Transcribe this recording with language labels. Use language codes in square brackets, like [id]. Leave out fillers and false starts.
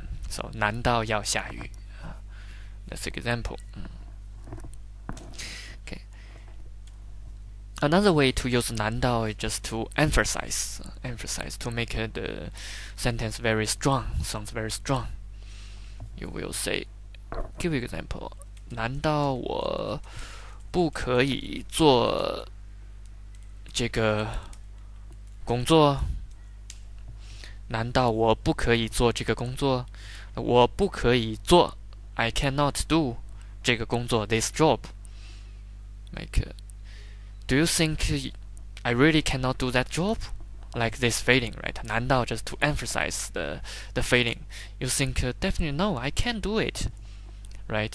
[en] So [zh] 难道要下雨 [en] That's an example. Okay. Another way to use 难道 is just to emphasize to make the sentence very strong, sounds very strong. You will say, give an example. [zh] 难道我不可以做这个工作？难道我不可以做这个工作？我不可以做 [en] I cannot do [zh] 这个工作 [en] this job. Like, do you think I really cannot do that job? Like this feeling, right? 难道 just to emphasize the feeling. You think definitely no, I can't do it. Right?